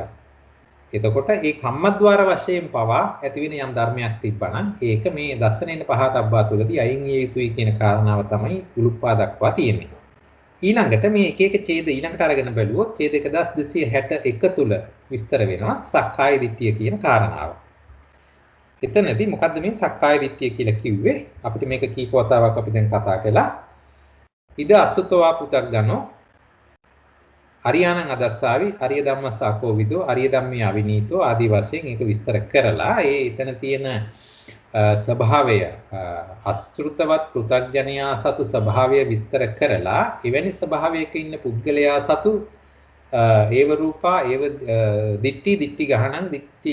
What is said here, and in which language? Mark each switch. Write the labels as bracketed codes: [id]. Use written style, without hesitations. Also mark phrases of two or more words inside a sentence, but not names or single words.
[si] එතකොට මේ කම්මද්්වාර වශයෙන් පවා ඇති වෙන යම් ධර්මයක් තිබ්බනම් ඒක මේ දස්සනේන පහතබ්බා තුලදී අයින් විය යුතුයි කියන කාරණාව තමයි උලුප්පා දක්වා තියෙන්නේ. ඊළඟට මේ එක එක ඡේද ඊළඟට අරගෙන බැලුවොත් ඡේද 1261 තුල විස්තර වෙනවා සක්කාය දිට්ඨිය කියන කාරණාව. එතනදී මොකද්ද මේ සක්කාය දිට්ඨිය කියලා කිව්වේ? අපිට මේක කීප වතාවක් අපි දැන් කතා කළා. [pi] ඉද අසුතවා පුතග්ගනෝ අරියාණං අදස්සාවි අරිය ධම්මස්සාකෝ විදෝ අරිය ධම්මේ අවිනීතෝ [si] ආදී වශයෙන් ඒක විස්තර කරලා ඒ එතන තියෙන ස්වභාවය අසෘතවත් පෘථග්ජනයා සතු ස්වභාවය විස්තර කරලා එවැනි ස්වභාවයක ඉන්න පුද්ගලයා සතු [pi] ඒව රූපා ඒව දිට්ටි ගහනං දිට්ටි